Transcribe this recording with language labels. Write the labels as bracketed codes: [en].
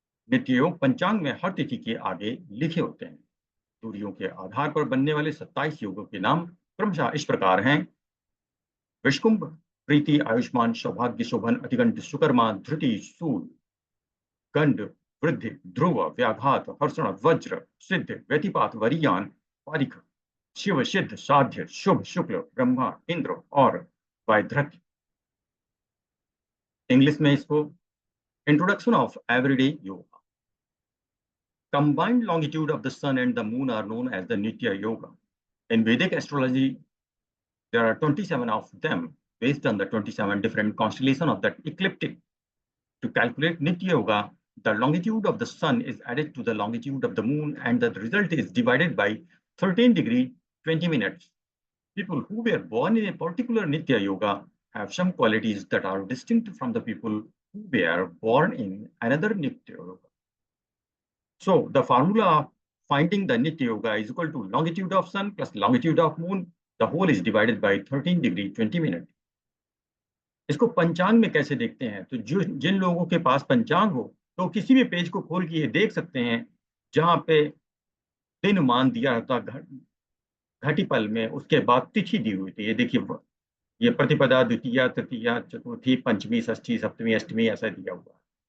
[hi] नित्य योग पंचांग में हर तिथि के आगे लिखे होते हैं। दूरियों के आधार पर बनने वाले 27 योगों के नाम क्रमशः इस प्रकार हैं: विष्कुंभ, प्रीति, आयुष्मान, सौभाग्य, शोभन, अतिगंत, सुकर्मा, धृति, शूल, गंड, वृद्धि, ध्रुव, व्याघात, हर्षण, वज्र, सिद्ध, व्यतिपात, वरीयान, पारिख, शिव, सिद्ध, साध्य, शुभ, शुक्ल, ब्रह्मा, इंद्र और वैधृत्य। इंग्लिश में इसको [en] Introduction of everyday yoga. Combined longitude of the sun and the moon are known as the Nitya Yoga. In Vedic astrology, there are 27 of them based on the 27 different constellations of that ecliptic. To calculate Nitya Yoga, the longitude of the sun is added to the longitude of the moon, and the result is divided by 13 degree 20 minutes. People who were born in a particular Nitya Yoga have some qualities that are distinct from the people who were born in another Nitya Yoga. So the formula of finding the Nitya Yoga is equal to longitude of sun plus longitude of moon. The whole is divided by 13 degree 20 minutes. [hi] इसको पंचांग में कैसे देखते हैं? तो जो जिन लोगों के पास पंचांग हो तो किसी भी पेज को खोल के ये देख सकते हैं, जहां पे दिन मान दिया होता घटिपल में, उसके बाद तिथि दी हुई थी। ये देखिए, ये प्रतिपदा, द्वितीया, तृतीया, चतुर्थी, पंचमी, षष्ठी, सप्तमी, अष्टमी ऐसा दिया हुआ है।